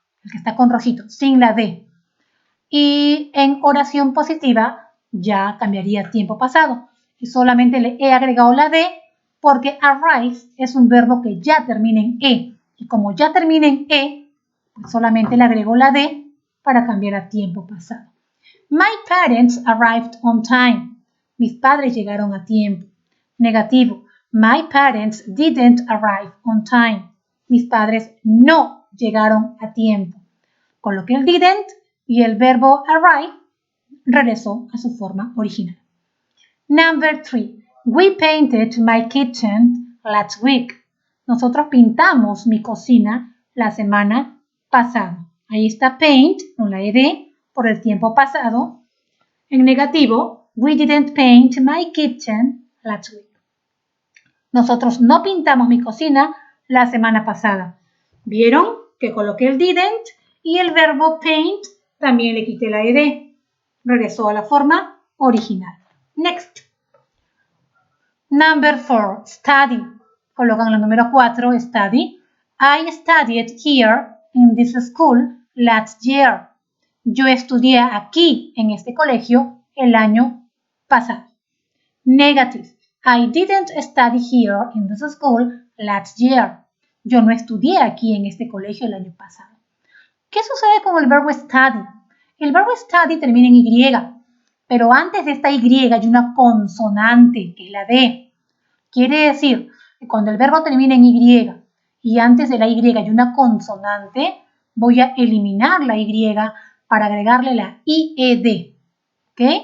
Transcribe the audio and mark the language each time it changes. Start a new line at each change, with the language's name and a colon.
Spanish: El que está con rojito, sin la D. Y en oración positiva ya cambiaría tiempo pasado. Y solamente le he agregado la D porque arrive es un verbo que ya termina en E. Y como ya termina en E, pues solamente le agrego la D para cambiar a tiempo pasado.
English: My parents arrived on time.
Spanish: Mis padres llegaron a tiempo. Negativo.
English: My parents didn't arrive on time.
Spanish: Mis padres no llegaron a tiempo. Coloqué el didn't y el verbo arrive regresó a su forma original.
English: Number 3. We painted my kitchen last week.
Spanish: Nosotros pintamos mi cocina la semana pasada. Ahí está paint, con la ed, por el tiempo pasado. En negativo,
English: we didn't paint my kitchen last week.
Spanish: Nosotros no pintamos mi cocina la semana pasada. ¿Vieron que coloqué el didn't y el verbo paint también le quité la ed? Regresó a la forma original.
English: Next. Number 4, study.
Spanish: Colocan el número 4, study.
English: I studied here in this school last year.
Spanish: Yo estudié aquí en este colegio el año pasado.
English: Negative. I didn't study here in this school last year.
Spanish: Yo no estudié aquí en este colegio el año pasado. ¿Qué sucede con el verbo study? El verbo study termina en Y, pero antes de esta Y hay una consonante, que es la D. Quiere decir que cuando el verbo termina en Y antes de la Y hay una consonante, voy a eliminar la Y para agregarle la IED. ¿Ok?